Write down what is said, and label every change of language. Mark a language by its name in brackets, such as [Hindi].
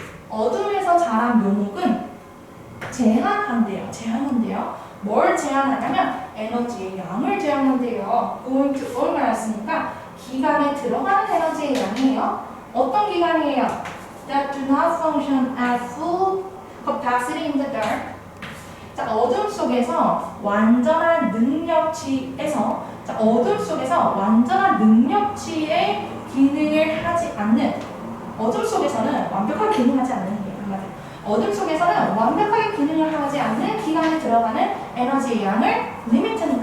[Korean] 어둠에서 자란 묘목은 제한한대요. 뭘 제한하냐면 에너지의 양을 제한한대요. [English] going to [Korean] 얼마나 했으니까 기관에 들어가는 에너지의 양이에요. 어떤 기관이에요? [English] That do not function at full capacity in the dark. [Korean] 자, 어둠 속에서 완전한 능력치에서, 자, 어둠 속에서 완전한 능력치의 기능을 하지 않는, 어둠 속에서는 완벽하게 기능하지 않는 거예요. 어둠 속에서는 완벽하게 기능을 하지 않는 기관에 들어가는 에너지의 양을 리미트는